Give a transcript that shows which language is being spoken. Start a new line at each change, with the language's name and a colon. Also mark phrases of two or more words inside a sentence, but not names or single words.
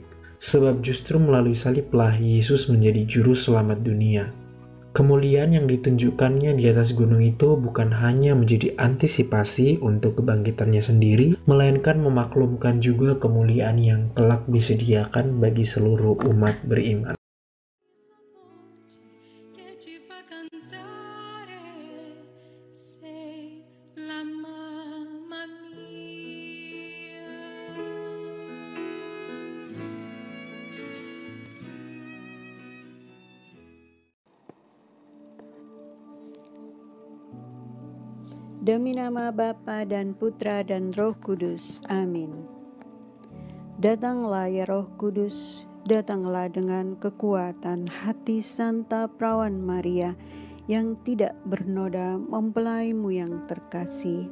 Indonesian: Sebab justru melalui saliblah Yesus menjadi juru selamat dunia. Kemuliaan yang ditunjukkannya di atas gunung itu bukan hanya menjadi antisipasi untuk kebangkitannya sendiri, melainkan memaklumkan juga kemuliaan yang kelak disediakan bagi seluruh umat beriman.
Italian: Che ci fa cantare, sei la mamma mia.
Indonesian: Demi nama Bapa dan Putra dan Roh Kudus. Amin. Datanglah ya Roh Kudus, datanglah dengan kekuatan hati Santa Perawan Maria yang tidak bernoda mempelaimu yang terkasih.